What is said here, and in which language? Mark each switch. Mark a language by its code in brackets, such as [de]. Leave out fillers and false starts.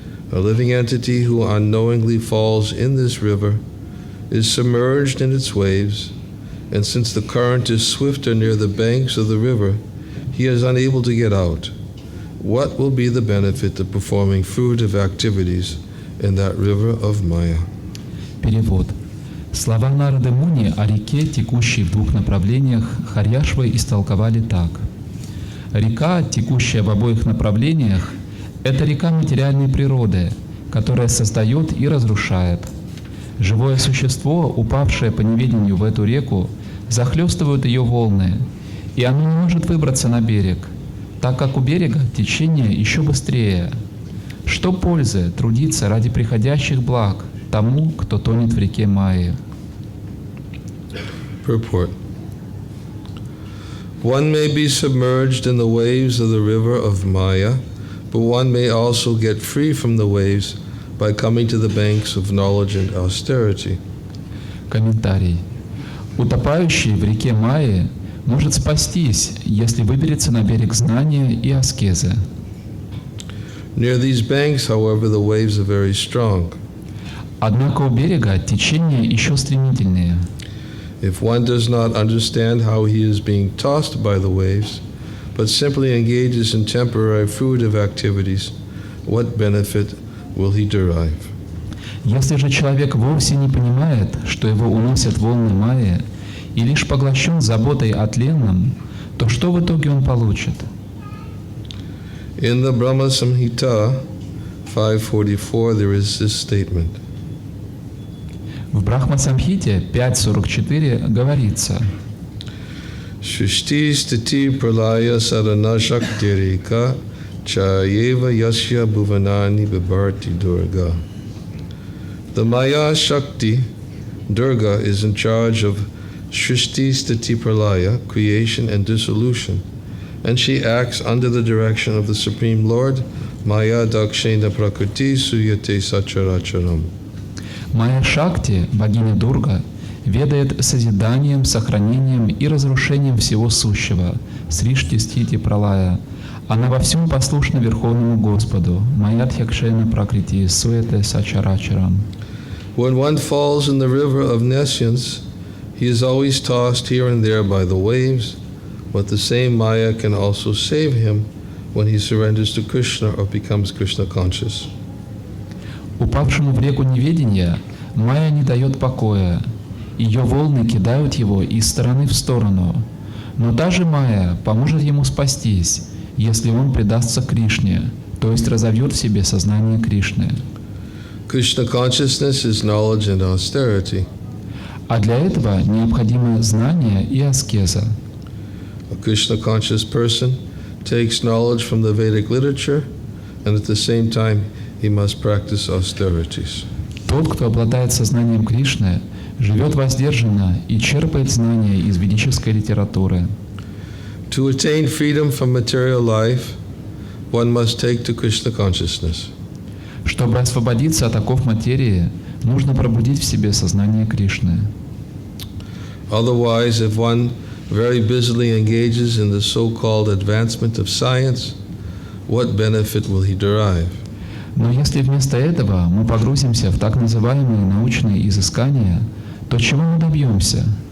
[en] A living entity who unknowingly falls in this river is submerged in its waves, and since the current is swifter near the banks of the river, he is unable to get out. What will be the benefit of performing fruitive activities in that river of Maya? [ru] Перевод. Слова Нарады Муни о реке, текущей в двух направлениях, Харьяшвы истолковали так. Река, текущая в обоих направлениях, это река материальной природы, которая создает и разрушает. Живое существо, упавшее по неведению в эту реку, захлестывают ее волны, и оно не может выбраться на берег, так как у берега течение еще быстрее. Что пользы трудиться ради приходящих благ тому, кто тонет в реке Майи? [en] Purport. One may be submerged in the waves of the river of Maya, but one may also get free from the waves by coming to the banks of knowledge and austerity. [ru] Комментарий. Утопающий в реке Майи может спастись, если выберется на берег знания и аскезы. [en] Near these banks, however, the waves are very strong. [ru] Однако у берега течения еще стремительнее. [en] If one does not understand how he is being tossed by the waves, but simply engages in temporary fruitive activities, what benefit will he derive? [ru] Если же человек вовсе не понимает, что его уносят волны Майи, и лишь поглощен заботой о тленном, то что в итоге он получит? [en] In the Brahma Samhita 544, there is this statement. [ru] В Брахма-самхите 5.44 говорится: [sa] Shrishti stiti pralaya sadhana shaktirika chayeva yasya bhuvanani bibharti durga. [en] The Maya Shakti, Durga, is in charge of Shrishti stiti pralaya, creation and dissolution, and she acts under the direction of the Supreme Lord, [sa] Maya dakshena prakriti suyate sacharacharam. [ru] Майя Шакти, богиня Дурга, ведает созиданием, сохранением и разрушением всего сущего, Сришти, Стити, Пралая. Она во всем послушна Верховному Господу, [sa] Майядхякшена Пракрити, Суэте Сачарачарам. [en] When one falls in the river of nescience, he is always tossed here and there by the waves, but the same Maya can also save him when he surrenders to Krishna or becomes Krishna conscious. [ru] Упавшему в реку неведения Майя не дает покоя. Ее волны кидают его из стороны в сторону. Но та же Майя поможет ему спастись, если он предастся Кришне, то есть разовьет в себе сознание Кришны. [en] Krishna consciousness is knowledge and austerity. [ru] А для этого необходимы знание и аскеза. [en] A Krishna conscious person takes knowledge from the Vedic literature, and at the same time he must practice austerities. [ru] Тот, кто обладает сознанием Кришны, живет воздержанно и черпает знания из ведической литературы. [en] To attain freedom from material life, one must take to Krishna consciousness. [ru] Чтобы освободиться от оков материи, нужно пробудить в себе сознание Кришны. [en] Otherwise, if one very busily engages in the so-called advancement of science, what benefit will he derive? [ru] Но если вместо этого мы погрузимся в так называемые научные изыскания, то чего мы добьемся?